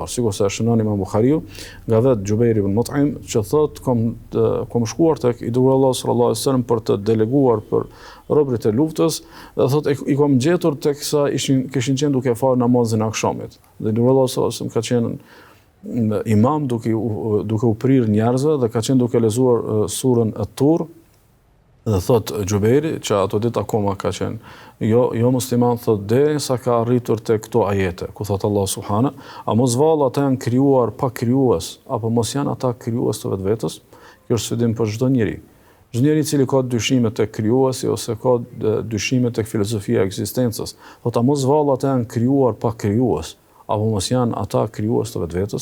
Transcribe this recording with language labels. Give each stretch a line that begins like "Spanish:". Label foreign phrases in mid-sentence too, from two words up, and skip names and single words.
Albanian: Sikurse e shënon Imam Buhariu nga vetë Xhubeiri ibn Mut'im që thotë kom shkuar tek i dërguari Allahu
Arabic: صلى الله عليه وسلم
Albanian: për të deleguar për robërit e luftës, dhe thotë i kam gjetur teksa kishin qenë duke farë namazin e akşamit. Dhe i dërguari Allahu
Arabic: صلى الله عليه وسلم
Albanian: ka qenë imam duke u prirë njerëzve dhe ka qenë duke lexuar surën At-Tur, dhe thot Xhubeiri që ato ditë akoma ka qenë jo musliman, thot derisa ka arritur te këto ajete ku thot Allah subhana, a mos vallë ata janë krijuar pa krijues, apo mos janë ata krijues të vetvetes? Kjo është sfidim për çdo njeri. Çdo njeri i cili ka dyshime tek krijuesi ose ka dyshime tek filozofia e ekzistencës, thot a mos vallë ata janë krijuar pa krijues, apo mos janë ata krijues të vetvetes?